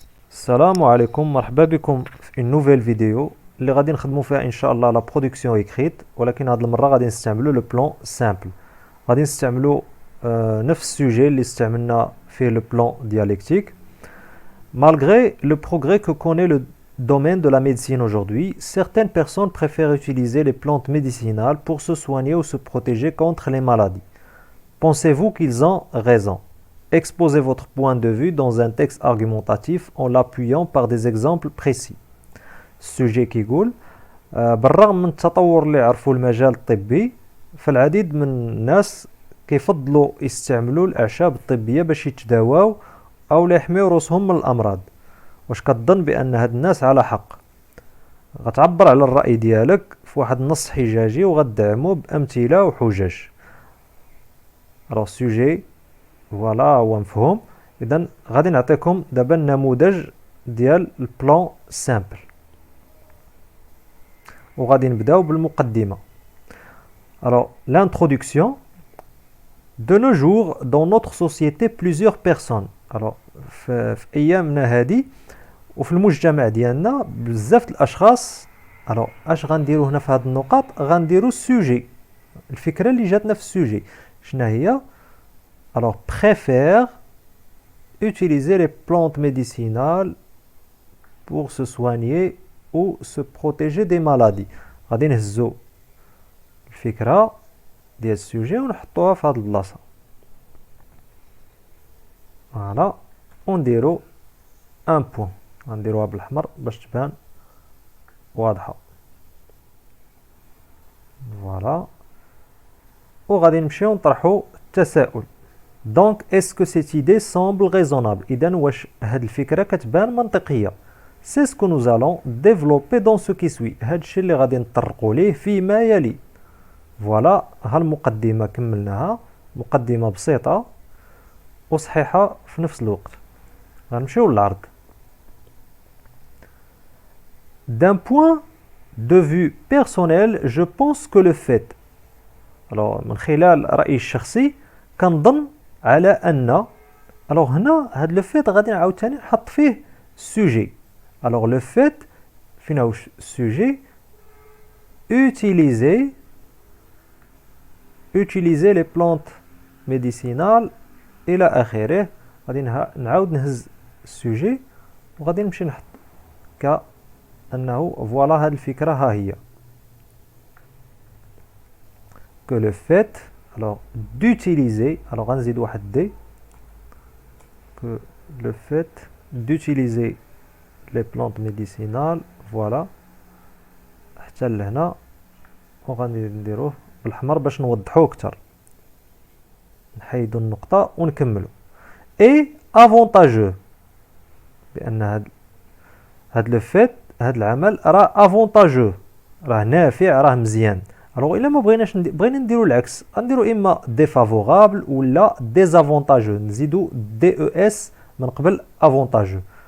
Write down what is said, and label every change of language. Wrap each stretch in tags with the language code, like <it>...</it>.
<ar>السلام عليكم، مرحبا بكم في</ar> <fr>une nouvelle vidéo</fr> <ar>اللي غادي نخدموا فيها ان شاء الله لا برودكسيون ايكريت، ولكن هذه المره غادي نستعملوا لو بلان سامبل. غادي نستعملوا نفس السوجي اللي استعملنا في لو بلان ديالكتيك.</ar> <fr>Malgré le progrès que connaît le domaine de la médecine aujourd'hui, certaines personnes préfèrent utiliser les plantes médicinales pour se soigner ou se protéger contre les maladies. Pensez-vous qu'ils ont raison? Exposez votre point de vue dans un texte argumentatif en l'appuyant par des exemples précis.</fr> <ar>السوجي كيقول بالرغم من التطور اللي عرفوا المجال الطبي، فالعديد من الناس كيفضلوا يستعملوا الأعشاب الطبية باش يتداواو أو يحميو روسهم من الأمراض. واش كتظن بأن هاد الناس على حق؟ غتعبر على الرأي ديالك في واحد النص حجاجي وغتدعمو بأمثلة وحجج. راه السوجي فوالا هو مفهوم. إذا غادي نعطيكم دابا النموذج ديال البلان سامبل، وغادي نبداو بالمقدمة.</ar> <fr>Alors, l'introduction. De nos jours, dans notre société, plusieurs personnes.</fr> <ar>Alors, في أيامنا هادي وفي المجتمع ديالنا بزاف الأشخاص. Alors, اش غنديرو هنا في هاد النقاط؟ غنديرو السوجي، الفكرة اللي جاتنا في السوجي شنا هي؟ Alors,</ar> <fr>préfèrent utiliser les plantes médicinales pour se soigner ou se protéger des maladies.</fr> <ar>غادي نهزو الفكرة ديال السوجي ونحطوها في هاد البلاصة. فوالا ونديرو ان بوان، غنديروها بالأحمر باش تبان واضحة. فوالا وغادي نمشيو نطرحو التساؤل.</ar> <fr>Donc, est-ce que cette idée semble raisonnable?</fr> <ar>إذن واش هاد الفكرة كتبان منطقية؟</ar> <fr>C'est ce que nous allons développer dans ce qui suit.</fr> <ar>هاد الشيء اللي غادي نطرقوا ليه فيما يلي. فوالا ها المقدمة كملناها، مقدمة بسيطة وصحيحة في نفس الوقت. غنمشيو للعرض.</ar> <fr>D'un point de vue personnel, je pense que le fait.</fr> <ar>Alors من خلال رأيي الشخصي كنظن على أن. alors هنا هاد لو فيت غادي نعاود تاني نحط فيه السوجي.</ar> <fr>alors le fait</fr> <ar>فين هو السوجي؟</ar> <fr>utiliser les plantes médicinales إلى آخره.</fr> <ar>غادي نعاود نهز السوجي وغادي نمشي نحط كأنه فوالا هاد الفكرة ها هي.</ar> <fr>que le fait alors d'utiliser, alors</fr> <ar>غنزيد واحد دي،</ar> <fr>que le fait d'utiliser les plantes médicinales voilà</fr> <ar>حتى لهنا، وغادي نديروه بالأحمر باش نوضحوه أكثر. نحيدو النقطة ونكملو. et avantageux بأن هاد لو فيت هاد العمل راه avantageux، راه نافع، راه مزيان. alors إلا ما بغيناش بغينا نديرو العكس، غنديرو إما défavorable ولا désavantageux، نزيدو des من قبل avantageux.</ar>